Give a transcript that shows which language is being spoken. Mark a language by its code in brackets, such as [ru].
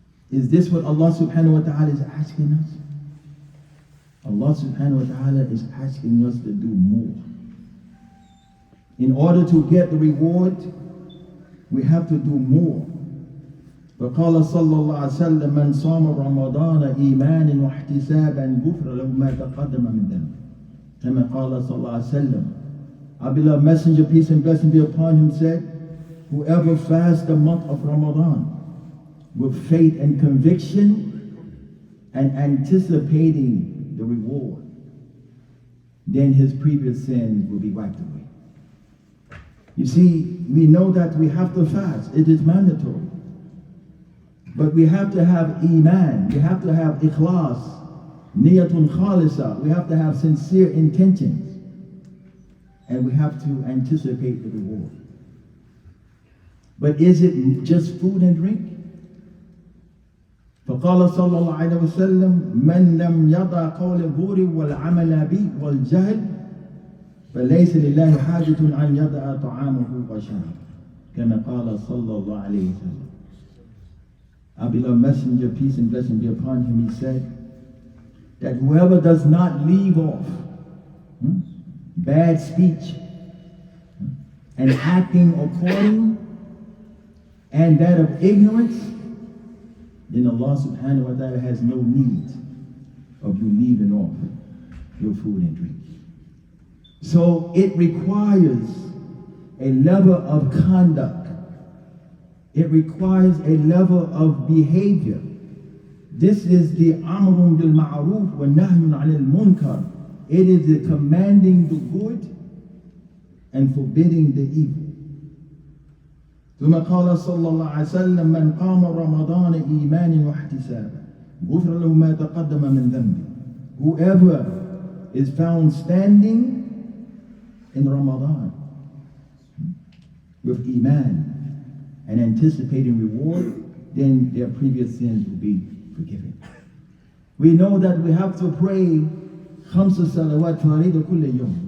[en] Is this what Allah subhanahu wa ta'ala is asking us? Allah subhanahu wa ta'ala is asking us to do more. In order to get the reward, we have to do more. [ar] فقال صلى الله عليه وسلم من صام رمضان إيمانا واحتسابا غفر له ما تقدم من ذنبه كما قال صلى الله عليه وسلم. [en] Our beloved Messenger, peace and blessing be upon him, said, whoever fasts the month of Ramadan with faith and conviction and anticipating the reward, then his previous sins will be wiped away. You see, we know that we have to fast. It is mandatory. But we have to have iman. We have to have ikhlas, niyatun khalisa. We have to have sincere intentions. And we have to anticipate the reward. But is it just food and drink? [ar] فقال صلى الله عليه وسلم من لم يضع قول الزور والعمل به والجهل فليس لله حاجة أن يضع طعامه وشرابه كما قال صلى الله عليه وسلم. [en] Our beloved Messenger, peace and blessing be upon him, he said that whoever does not leave off bad speech and acting according and that of ignorance, then Allah subhanahu wa ta'ala has no need of you leaving off your food and drink. So it requires a level of conduct. It requires a level of behavior. This is the amrun bil ma'ruf wa nahyun 'anil munkar. It is the commanding the good and forbidding the evil. [ar] ثم قال صلى الله عليه وسلم من قام رمضان إيمانا واحتسابا غفر له ما تقدم من ذنبه. [en] Whoever is found standing in Ramadan with iman and anticipating reward, then their previous sins will be forgiven. We know that we have to pray [ar] خمس صلوات فريضة كل يوم.